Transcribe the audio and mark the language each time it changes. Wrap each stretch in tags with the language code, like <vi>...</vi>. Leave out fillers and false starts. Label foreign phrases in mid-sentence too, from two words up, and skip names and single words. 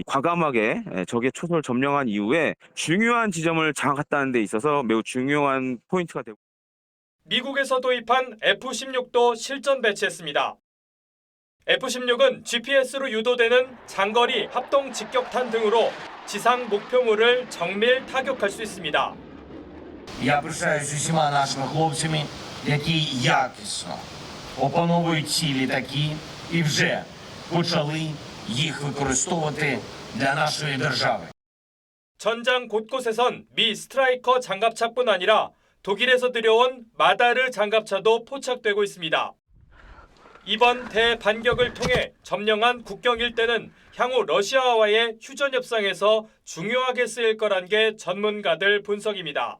<ko>과감하게 적의 초소를 점령한 이후에 중요한 지점을 장악했다는 데 있어서 매우 중요한 포인트가 되고. 미국에서 도입한 F-16도 실전 배치했습니다. F-16은 GPS로 유도되는 장거리 합동 직격탄 등으로 지상 목표물을 정밀 타격할 수 있습니다.</ko> <uk>Я пишаюсь усіма нашими хлопцями, які якісно опановують ці літаки і вже почали їх використовувати для нашої держави.</uk> <ko>전장 곳곳에선 미 스트라이커 장갑차뿐 아니라 독일에서 들여온 마다르 장갑차도 포착되고 있습니다. 이번 대반격을 통해 점령한 국경 일대는 향후 러시아와의 휴전 협상에서 중요하게 쓰일 거란 게 전문가들 분석입니다.</ko>